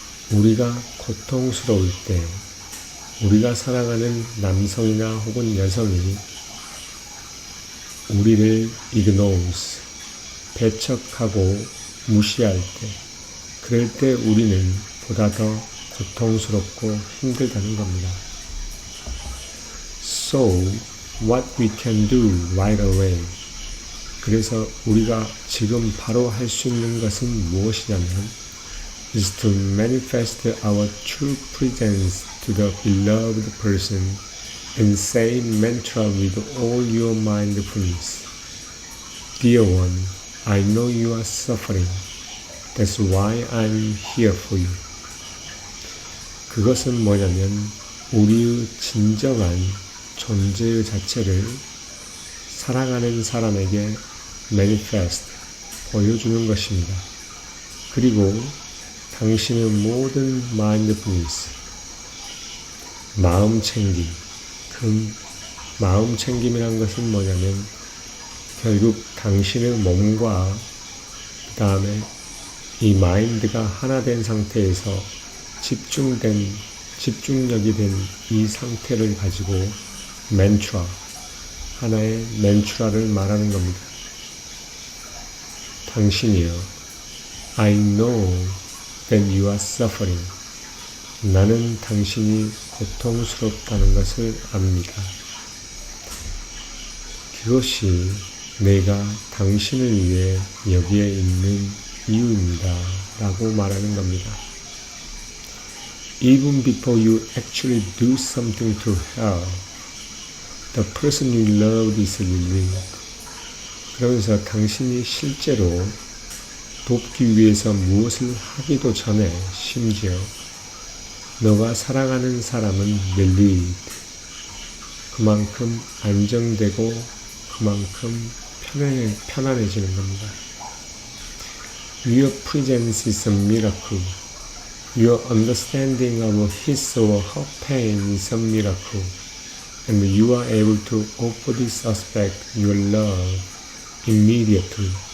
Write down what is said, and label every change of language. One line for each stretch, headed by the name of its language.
Korean: 우리가 고통스러울 때 우리가 사랑하는 남성이나 혹은 여성이 우리를 ignores, 배척하고 무시할 때, 그럴 때 우리는 보다 더 고통스럽고 힘들다는 겁니다.
English: So, what we can do right away.
Korean: 그래서 우리가 지금 바로 할 수 있는 것은 무엇이냐면
English: is to manifest our true presence to the beloved person and say mantra with all your mindfulness. Dear one, I know you are suffering. That's why I'm here for you.
Korean: 그것은 뭐냐면 우리의 진정한 존재의 자체를 사랑하는 사람에게 manifest, 보여주는 것입니다. 그리고 당신의 모든 mindfulness, 마음챙김, 그 마음챙김이란 것은 뭐냐면 결국 당신의 몸과 그 다음에 이 마인드가 하나 된 상태에서 집중력이 된 이 상태를 가지고 맨트라, 하나의 맨트라를 말하는 겁니다. 당신이여,
English: I know that you are suffering.
Korean: 나는 당신이 고통스럽다는 것을 압니다. 그것이 내가 당신을 위해 여기에 있는 이유입니다. 라고 말하는 겁니다.
English: Even before you actually do something to help, the person you love is relieved.
Korean: 그러면서 당신이 실제로 돕기 위해서 무엇을 하기도 전에 심지어 너가 사랑하는 사람은 relieved, 그만큼 안정되고 그만큼 편안해지는 겁니다.
English: Your presence is a miracle. Your understanding of his or her pain is a miracle. And you are able to offer this aspect your love immediately.